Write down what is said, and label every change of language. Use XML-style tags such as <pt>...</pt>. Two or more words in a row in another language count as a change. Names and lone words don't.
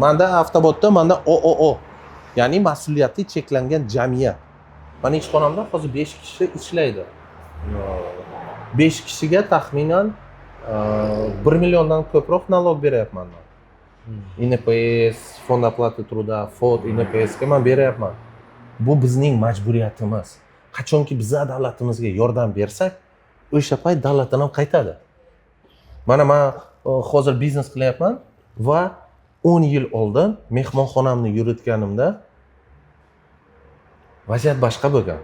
<uz>Menda Avtobotda menda OOO, ya'ni mas'uliyati cheklangan jamiyat. Meni ishxonamda hozir 5 kishi ishlaydi. 5 kishiga taxminan 1 milliondan ko'proq nalog beryapman.</uz> <ru>INPS, фонд оплаты труда, FOD,</ru> <uz>INPS ga men beryapman. Bu bizning majburiyatimiz. Qachonki biz davlatimizga yordam bersak, o'sha payt davlatdan ham qaytadi. Mana men hozir biznes qilyapman va 10 yil oldin mehmonxonamni yuritganimda vaziyat boshqa bo'lgan.</uz>